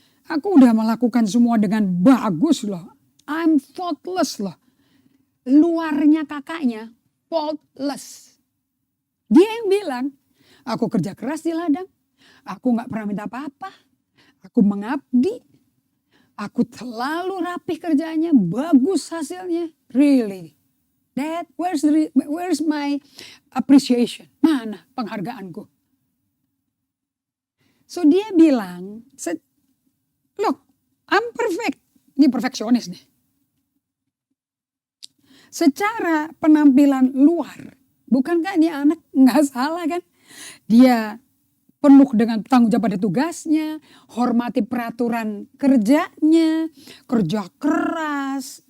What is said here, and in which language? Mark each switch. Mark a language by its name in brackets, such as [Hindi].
[Indonesian] Aku udah melakukan semua dengan bagus loh. [English] I'm faultless [Indonesian] loh. Luarnya kakaknya faultless. Dia yang bilang, aku kerja keras di ladang. Aku gak pernah minta apa-apa. Aku mengabdi. Aku selalu rapih kerjanya. Bagus hasilnya. [English] Really. Dad, where's my appreciation? [Indonesian] Mana penghargaanku? [English] So [Indonesian] dia bilang, [English] look, I'm perfect. [Indonesian] Ini perfeksionis nih. Secara penampilan luar, bukankah ini anak nggak salah kan? Dia penuh dengan tanggung jawab pada tugasnya, hormati peraturan kerjanya, kerja keras.